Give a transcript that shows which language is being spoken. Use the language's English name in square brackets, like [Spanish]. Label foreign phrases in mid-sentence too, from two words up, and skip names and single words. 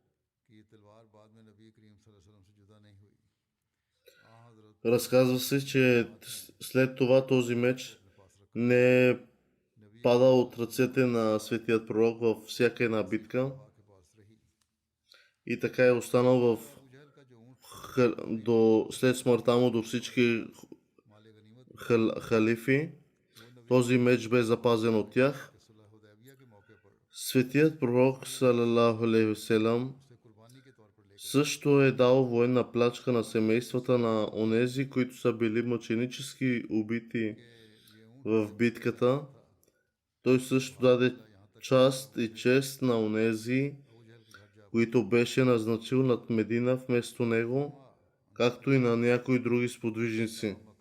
[Bulgarian] Разказва се, че след това този меч не е падал от ръцете на светият пророк във всяка една битка и така е останал след смъртта му до всички халифи. Този меч бе запазен от тях. Светият пророк [Arabic] صلى الله عليه وسلم [Bulgarian] също е дал военна плячка на семействата на онези, които са били мъченически убити в битката. Той също даде част и чест на онези, които беше назначил над Медина вместо него, както и на някои други сподвижници.